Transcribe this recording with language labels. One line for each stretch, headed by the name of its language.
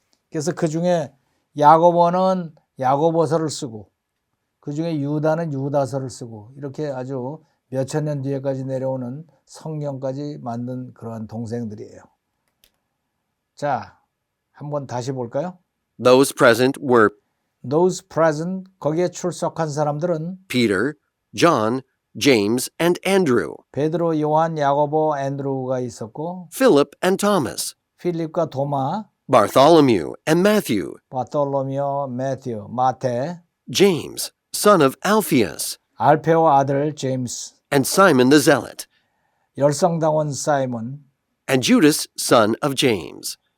Korean: 그래서 그 중에 야고보는 야고보서를 쓰고 그 중에 유다는 유다서를 쓰고 이렇게 아주 몇천 년 뒤에까지 내려오는 성경까지 만든 그러한 동생들이에요. 자, 한번 다시 볼까요?
English: Those present were Those present,
Korean: 거기에 출석한 사람들은
English: Peter, John, James, and Andrew,
Korean: 베드로, 요한, 야고보, 앤드루가 있었고
English: Philip and Thomas,
Korean: 필립과 도마,
English: Bartholomew and Matthew,
Korean: 바톨로미오, 매튜, 마테,
English: James, son of Alphaeus,
Korean: 알페오 아들 제임스,
English: and Simon the Zealot,
Korean: 열성당원 사이먼,
English: and Judas, son of James.